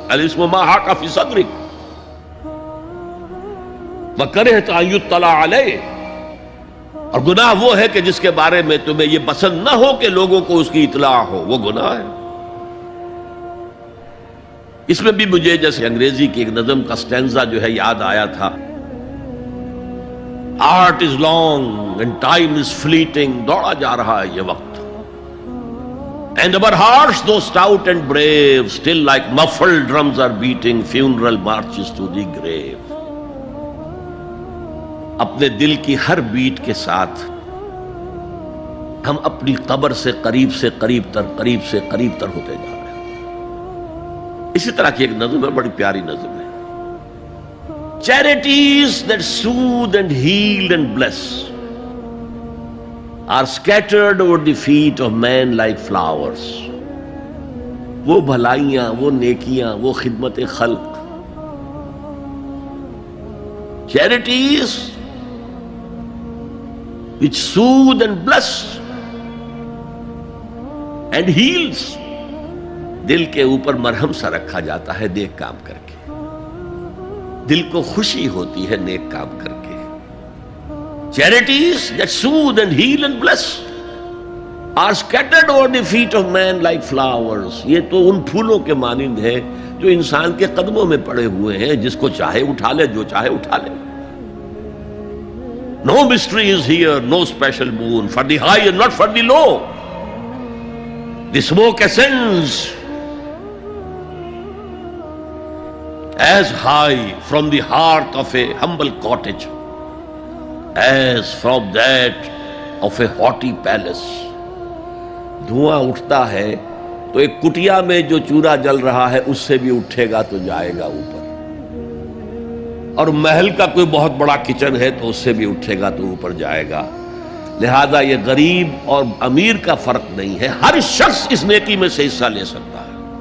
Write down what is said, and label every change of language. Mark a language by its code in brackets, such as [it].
[ar] الاسم ما حاک فی صدرک وکرہت ان یطلع علیہ، [ur] اور گناہ وہ ہے کہ جس کے بارے میں تمہیں یہ پسند نہ ہو کہ لوگوں کو اس کی اطلاع ہو، وہ گناہ ہے. اس میں بھی مجھے جیسے انگریزی کی ایک نظم کا سٹینزا جو ہے یاد آیا تھا. [en] art is long and time is fleeting, [ur] دوڑا جا رہا ہے یہ وقت. [en] And our hearts though stout and brave still like muffled drums are beating funeral marches to the grave. [ur] اپنے دل کی ہر بیٹ کے ساتھ ہم اپنی قبر سے قریب سے قریب تر ہوتے جا رہے ہیں. اسی طرح کی ایک نظم ہے، بڑی پیاری نظم ہے. [en] Charities that soothe and heal and bless are scattered over the feet of men like flowers. [ur] وہ بھلائیاں، وہ نیکیاں، وہ خدمت خلق، [en] charities which soothe and bless and heals، [ur] دل کے اوپر مرہم سا رکھا جاتا ہے نیک کام کر کے، دل کو خوشی ہوتی ہے نیک کام کر کے. [en] Charities that soothe and heal and bless are scattered over the feet of man like flowers. [ur] یہ تو ان پھولوں کے مانند ہے جو انسان کے قدموں میں پڑے ہوئے ہیں، جس کو چاہے اٹھا لے، جو چاہے اٹھا لے. [en] No mystery is here, no special boon for the high and not for the low. The smoke ascends as high from the hearth of a humble cottage as from that of a haughty palace. [ur] دھواں اٹھتا ہے تو ایک کٹیا میں جو چورا جل رہا ہے اس سے بھی اٹھے گا تو جائے گا اوپر، اور محل کا کوئی بہت بڑا کچن ہے تو اس سے بھی اٹھے گا تو اوپر جائے گا. لہذا یہ غریب اور امیر کا فرق نہیں ہے، ہر شخص اس نیکی میں سے حصہ لے سکتا ہے.